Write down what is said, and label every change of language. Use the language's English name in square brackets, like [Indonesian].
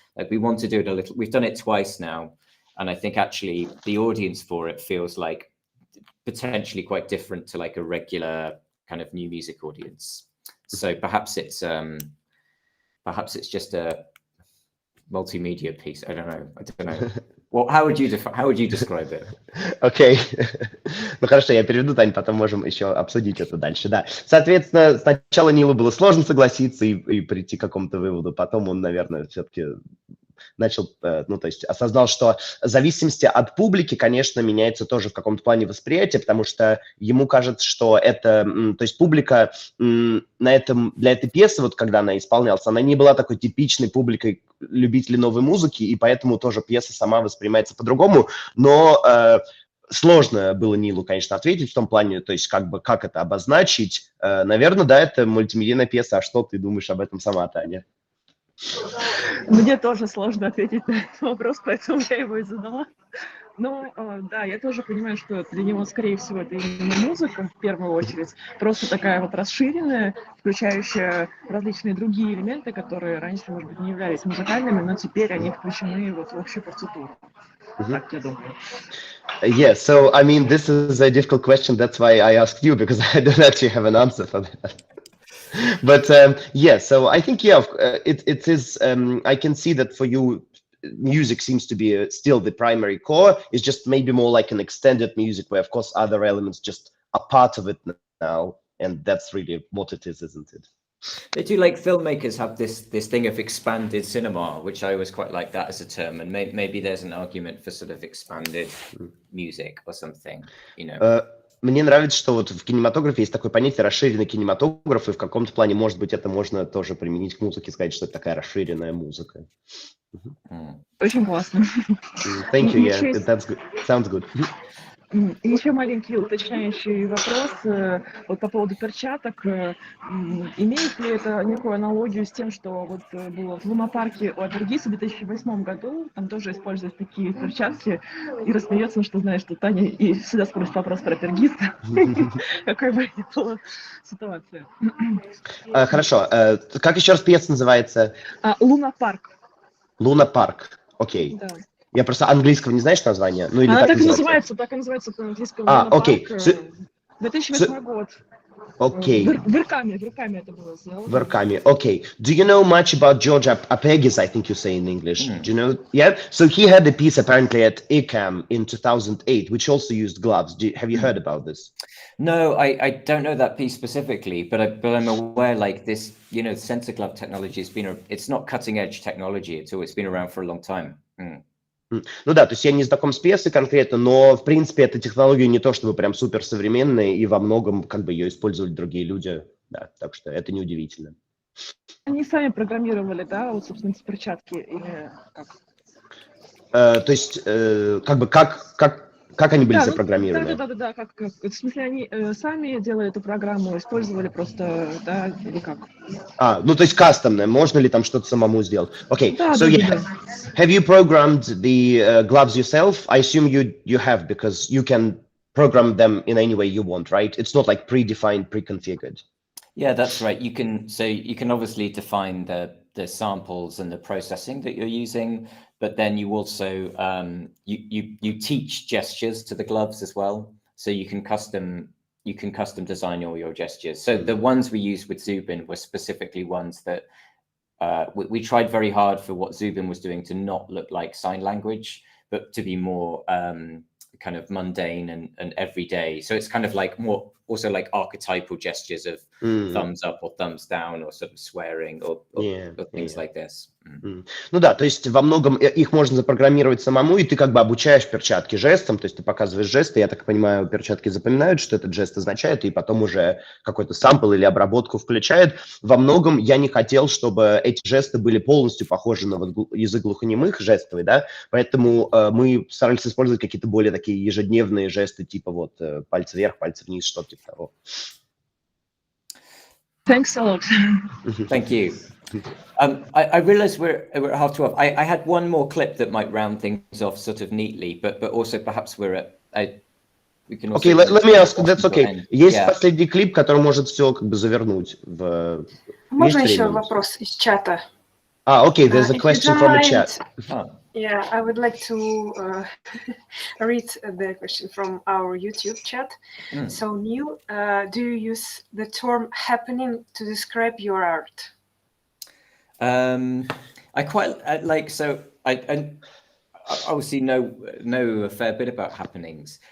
[English] Like we want to do it a little, we've done it twice now. And I think actually the audience for it feels like potentially quite different to like a regular kind of new music audience. So perhaps it's just a multimedia piece. I don't know. Well, how would you describe it? [Russian] Окей. Ну хорошо, я переведу, Тань, потом можем еще обсудить это дальше. Да. Соответственно, сначала Нилу было сложно согласиться и прийти к какому-то выводу. Потом он, наверное, все-таки начал, ну, то есть осознал, что в зависимости от публики, конечно, меняется тоже в каком-то плане восприятие, потому что ему кажется, что это, то есть публика для этой пьесы, вот когда она исполнялась, она не была такой типичной публикой любителей новой музыки, и поэтому тоже пьеса сама воспринимается по-другому, но сложно было Нилу, конечно, ответить в том плане, то есть как это обозначить. Наверное, да, это мультимедийная пьеса, а что ты думаешь об этом сама, Таня? Мне тоже сложно ответить на этот вопрос, поэтому я его и задала. Ну, да, я тоже понимаю, что для него, скорее всего, это именно музыка, в первую очередь. Просто такая вот расширенная, включающая различные другие элементы, которые раньше, может быть, не являлись музыкальными, но теперь они включены вот в общую партитуру. Так я думаю. [English] Yeah, so I mean, this is a difficult question. That's why I asked you, because I don't actually have an answer for that. But yeah, so I think, yeah, it is, I can see that for you, music seems to be still the primary core. It's just maybe more like an extended music where, of course, other elements just are part of it now. And that's really what it is, isn't it? They do, like, filmmakers have this thing of expanded cinema, which I always quite like that as a term. And maybe there's an argument for sort of expanded music or something, you know. [Russian] Мне нравится, что вот в кинематографе есть такое понятие расширенный кинематограф, и в каком-то плане, может быть, это можно тоже применить к музыке, сказать, что это такая расширенная музыка. Очень классно. [English] Thank you, yeah, that's good. Sounds good. [Russian] И еще маленький уточняющий вопрос вот по поводу перчаток. Имеет ли это некую аналогию с тем, что вот было в лунопарке у Апергиса в 2008 году, там тоже используют такие перчатки, и рассмеется, что знаешь, что Таня и всегда спросит вопрос про Апергиста. Какая бы ни была ситуация. Хорошо. Как еще раз пьеса называется? Лунопарк. Лунопарк. Окей. Да. Я просто английского не знаешь названия? Ну, или Она так и называется по-английски. окей. 2008 год. Окей. В Иркаме это было сделано. В Иркаме. Окей. [English] Do you know much about George Apegis, I think you say in English? Do you know? Yeah? So he had a piece apparently at ICAM in 2008, which also used gloves. Have you heard about this? No, I don't know that piece specifically, but I'm aware, like, this, you know, sensor glove technology has been, it's not cutting edge technology at all. It's been around for a long time. [Russian] Ну да, то есть я не знаком с пьесой конкретно, но в принципе эта технология не то чтобы прям супер современная, и во многом как бы ее использовали другие люди, да, так что это неудивительно. Они сами программировали, да, вот, собственно, эти перчатки, или как? То есть как бы как они были запрограммированы? Да, как, в смысле, они сами делали эту программу, использовали просто, да, или как? Ну то есть кастомное, можно ли там что-то самому сделать? [English] Okay, [Russian] да, [English] so yeah, have you programmed the gloves yourself? I assume you have, because you can program them in any way you want, right? It's not like predefined, pre-configured. Yeah, that's right. You can obviously define the samples and the processing that you're using, but then you also you teach gestures to the gloves as well, so you can custom design all your gestures. So the ones we used with Zubin were specifically ones that we tried very hard for what Zubin was doing to not look like sign language, but to be more kind of mundane and everyday. So it's kind of like more also like archetypal gestures of thumbs up or thumbs down or sort of swearing or things like this. [Russian] Ну да, то есть во многом их можно запрограммировать самому, и ты как бы обучаешь перчатки жестам, то есть ты показываешь жесты, я так понимаю, перчатки запоминают, что этот жест означает, и потом уже какой-то сампл или обработку включают. Во многом я не хотел, чтобы эти жесты были полностью похожи на вот язык глухонемых, жестовый, да, поэтому мы старались использовать какие-то более такие ежедневные жесты, типа вот пальцы вверх, пальцы вниз, что-то типа того. [English] Thanks a lot. Thank you. I realize we're at half 12. I had one more clip that might round things off sort of neatly, but also perhaps we're at. We can also. Okay, let me ask. That's okay. [Russian] Есть последний клип, который может все как бы завернуть в. Можно еще вопрос из чата? [English] Okay. There's a question from the chat. Yeah, I would like to read the question from our YouTube chat. So, Nil, do you use the term happening to describe your art? I quite like, so I obviously know a fair bit about happenings.